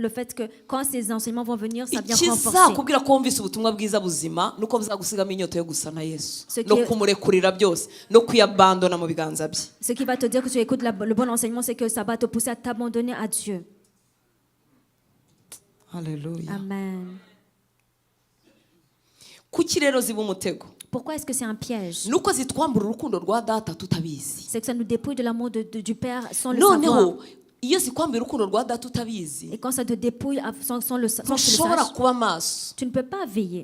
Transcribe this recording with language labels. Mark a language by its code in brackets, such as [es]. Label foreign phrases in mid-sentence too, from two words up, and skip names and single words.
[fr] Le fait que quand ces enseignements vont venir, ça vient renforcer. [rw] Ikizakubwira ko wumvise ubutumwa bwiza buzima nuko buzagusigamo inyota yo gusa na Yesu no kumurekurira byose no kuyabandona mu biganza bye. [fr] Ce qui va te dire que tu écoutes le bon enseignement, c'est que ça va te pousser à t'abandonner à Dieu. Alléluia. Amen. Pourquoi est-ce que c'est un piège? C'est que ça nous dépouille de l'amour du Père sans le savoir. Et quand ça te dépouille sans que tu le saches, tu ne peux pas veiller.